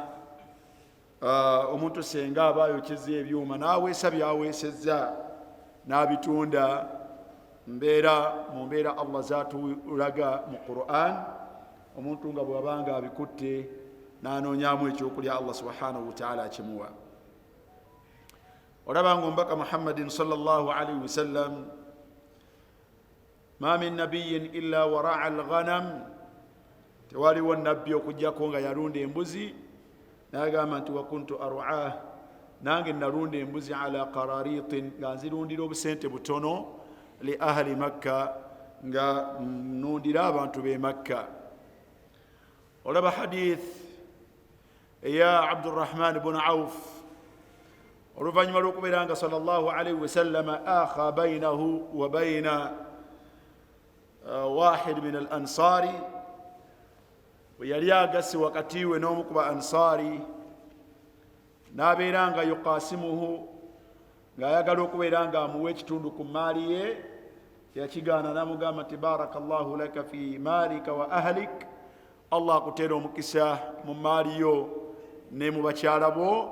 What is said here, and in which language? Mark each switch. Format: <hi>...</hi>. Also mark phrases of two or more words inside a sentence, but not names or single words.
<lg>omuntu senga aba ayokyeza ebyuma n'aweesa byaweesezza n'abitunda mu mbeera Allah zaatulaga mu Qur'an, omuntu nga bw'abanga abikutte n'anoonyaamu ekyokulya</lg> <ar>الله سبحانه وتعالى</ar> <lg>akimuwa. olabanga omubaka Muhammadin</lg> <ar>صلى الله عليه وسلم ما من نبي إلا رعى الغنم,</ar> <lg>tewaliwo nabbi okujjako nga yalunda embuzi, n'agamba nti</lg> <ar>وكنت أرعاه,</ar> <lg>nange nalunda embuzi</lg> <ar>على قراريط,</ar> <lg>nga nzirundira obusente butono</lg> <ar>لأهل مكة,</ar> <lg>nga nundira abantu b'e Makka. olaba hadith eya Abdurrahman ibn Auf oluvannyuma lw'okubeera nga</lg> <ar>صلى الله عليه وسلم آخى بينه وبين واحد من الأنصار,</ar> <lg>bwe yali agasi wakati we n'omu ku ba ansari, n'abeera nga yuqasimuhu, ng'ayagala okubeera nga amuwa ekitundu ku maali ye, yakigaana n'amugamba nti</lg> <ar>بارك الله لك في مالك وأهلك,</ar> <lg>Allah akuteera omukisa mu maali yo ne mu bakyala bo.</lg>